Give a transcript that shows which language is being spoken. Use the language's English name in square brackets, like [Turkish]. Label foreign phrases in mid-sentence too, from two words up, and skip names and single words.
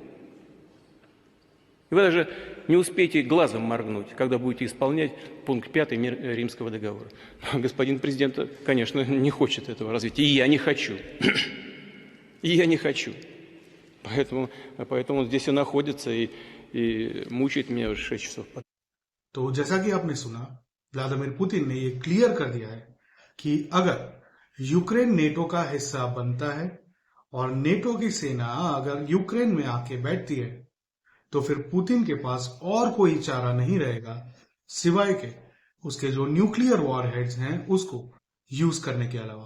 [Russian] И вы даже не успеете глазом моргнуть, когда будете исполнять пункт 5 Римского договора. Господин президент, конечно, не хочет этого развития. И я не хочу. И я не хочу. Поэтому он здесь и находится и мучает меня уже 6 часов. [Hindi] तो जैसा कि आपने सुना, व्लादिमीर पुतिन ने ये क्लियर कर दिया है कि अगर यूक्रेन नेटो का हिस्सा बनता है और नेटो की सेना अगर यूक्रेन में आके बैठती है, तो फिर पुतिन के पास और कोई चारा नहीं रहेगा सिवाय के उसके जो [English] nuclear war heads [Hindi] हैं उसको यूज करने के अलावा।